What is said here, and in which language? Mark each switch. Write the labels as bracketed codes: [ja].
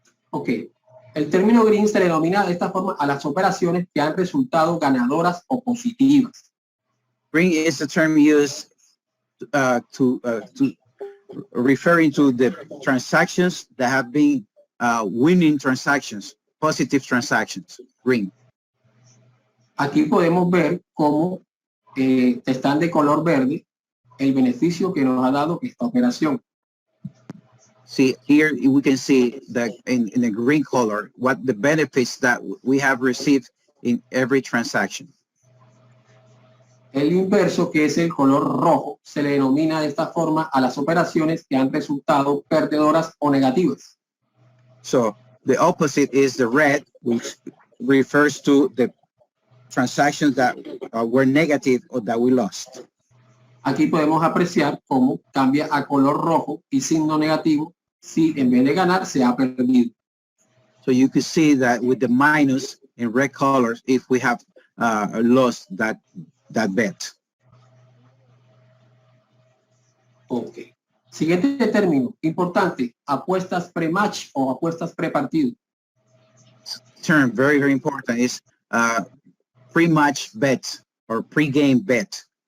[es] Ok, el término green se le denomina de esta forma a las operaciones que han resultado ganadoras o positivas. [en] Green is the term used to referring to the transactions that have been winning transactions, positive transactions. Green. [es] Aquí podemos ver cómo están de color verde el beneficio que nos ha dado esta operación. [en] See, here we can see that in the green color, what the benefits that we have received in every transaction. [es] El inverso, que es el color rojo, se le denomina de esta forma a las operaciones que han resultado perdedoras o negativas. [en] So the opposite is the red, which refers to the transactions that were negative or that we lost. [es] Aquí podemos apreciar cómo cambia a color rojo y signo negativo si en vez de ganar se ha perdido. [en] So you can see that with the minus in red colors, if we have lost that bet. Ok. [es] Siguiente término, importante, apuestas pre-match o apuestas pre-partido. [en] Term very, very important is pre-match bet or pre-game bet.